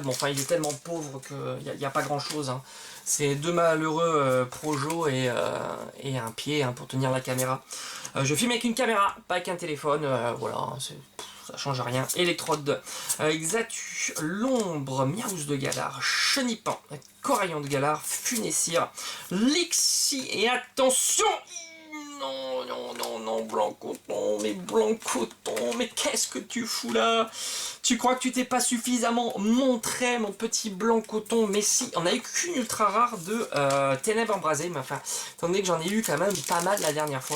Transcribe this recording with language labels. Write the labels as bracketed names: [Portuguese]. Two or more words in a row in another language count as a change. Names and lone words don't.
[French] Bon, enfin, il est tellement pauvre qu'il n'y a pas grand chose. Hein. C'est deux malheureux projos et un pied pour tenir la caméra. Je filme avec une caméra, pas avec un téléphone. Voilà, ça change rien. Électrode, Xatu, L'ombre, Miaouz de Galar, Chenipan, Coraillon de Galar, Funessir, Lixi, et attention, non, Blancoton, mais qu'est-ce que tu fous là? Tu crois que tu t'es pas suffisamment montré, mon petit Blancoton? Mais si, on a eu qu'une ultra rare de Ténèbres Embrasées, mais enfin, étant donné que j'en ai eu quand même pas mal la dernière fois.